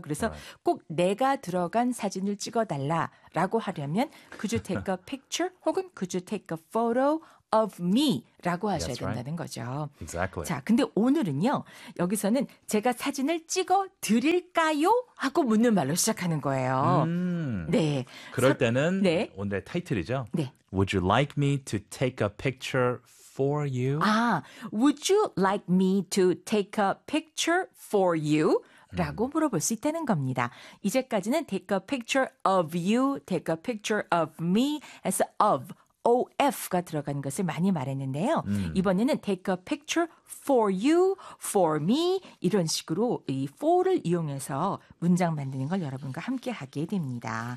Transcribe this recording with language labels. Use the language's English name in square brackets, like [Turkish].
[Korean] 그래서 [English] right. [Korean] 꼭 내가 들어간 사진을 찍어달라라고 하려면 [English] could you take a picture [Korean] 혹은 [English] could you take a photo of me라고 [Korean] 하셔야 [English] That's [Korean] 된다는 [English] right. [Korean] 거죠. [English] Exactly. [Korean] 자, 근데 오늘은요. 여기서는 제가 사진을 찍어드릴까요? 하고 묻는 말로 시작하는 거예요. 네. 그럴 때는 네. 오늘의 타이틀이죠. 네. [English] Would you like me to take a picture for you? [Korean] 아, [English] would you like me to take a picture for you? [Korean] 라고 물어볼 수 있다는 겁니다. 이제까지는 [English] take a picture of you, take a picture of me, [Korean] as of, of가 들어간 것을 많이 말했는데요. 이번에는 [English] take a picture for you, for me [Korean] 이런 식으로 이 for를 이용해서 문장 만드는 걸 여러분과 함께 하게 됩니다.